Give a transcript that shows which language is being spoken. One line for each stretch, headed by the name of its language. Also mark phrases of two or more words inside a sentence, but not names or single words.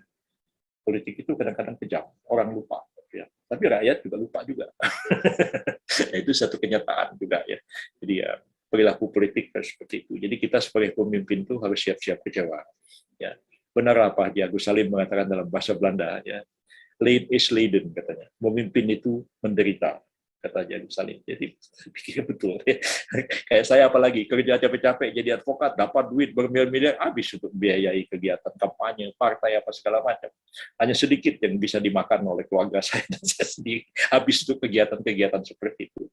Indonesian: Politik itu kadang-kadang kejam. Orang lupa. Ya. Tapi rakyat juga lupa juga. Itu satu kenyataan juga ya. Jadi ya perilaku politik seperti itu. Jadi kita sebagai pemimpin itu harus siap-siap kecewa. Ya. Benar apa Haji Agus Salim mengatakan dalam bahasa Belanda ya.
Dutch: Lead is leiden katanya.
Indonesian: Memimpin itu menderita kata Haji Agus Salim. Jadi pikir betul. Ya. Kayak saya apalagi kerja capek-capek jadi advokat, dapat duit bermiliar-miliar habis untuk biayai kegiatan kampanye, partai apa segala macam. Hanya sedikit yang bisa dimakan oleh keluarga saya dan saya sendiri habis untuk kegiatan-kegiatan seperti itu.